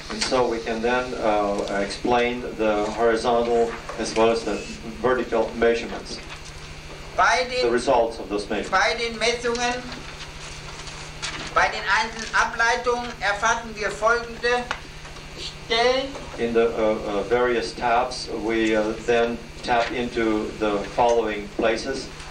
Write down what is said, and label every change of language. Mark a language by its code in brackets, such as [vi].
[en] And so we can then explain the horizontal as well as the vertical measurements, the results of those measurements. [de] Bei den Messungen, bei den einzelnen Ableitungen erfassen wir folgende Stellen. [en] In the various taps, we then tap into the following places.